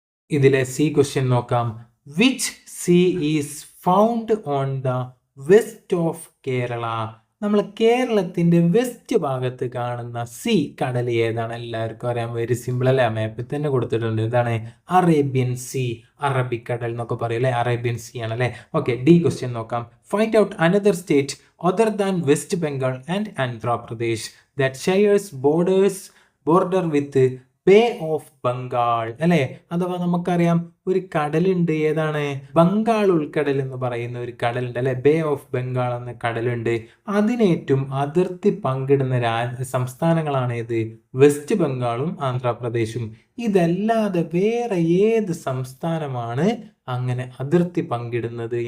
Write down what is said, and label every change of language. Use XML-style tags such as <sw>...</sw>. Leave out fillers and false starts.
<ml>ഇതിലെ C question നോക്കാം.</ml> <en>Which sea is found on the west of Kerala?</en> <ml>നമ്മൾ കേരളത്തിന്റെ വെസ്റ്റ് ഭാഗത്ത് കാണുന്ന സി കടൽ ഏതാണ്? എല്ലാവർക്കും അറിയാം.</ml> <en>very simple</en> <ml>അല്ലേ. മാപ്പിൽ തന്നെ കൊടുത്തിട്ടുണ്ട്. ഇതാണ് അറേബ്യൻ സി, അറബിക്കടൽ എന്നൊക്കെ പറയും അല്ലെ. അറേബ്യൻ സി ആണ് അല്ലെ. ഓക്കെ, ഡി ക്വസ്റ്റ്യൻ നോക്കാം.</ml> <en>Find out another state other than West Bengal and Andhra Pradesh that shares border with bay of Bengal അല്ലെ.</en> <ml>അഥവാ നമുക്കറിയാം ഒരു കടലുണ്ട്. ഏതാണ്? ബംഗാൾ ഉൾക്കടൽ എന്ന് പറയുന്ന ഒരു കടലുണ്ട് അല്ലെ. ബേ ഓഫ് ബംഗാൾ എന്ന കടലുണ്ട്. അതിനേറ്റവും അതിർത്തി പങ്കിടുന്ന സംസ്ഥാനങ്ങളാണ് ഏത്? വെസ്റ്റ് ബംഗാളും ആന്ധ്രാപ്രദേശും. ഇതല്ലാതെ വേറെ ഏത് സംസ്ഥാനമാണ് അങ്ങനെ അതിർത്തി പങ്കിടുന്നത്?</ml>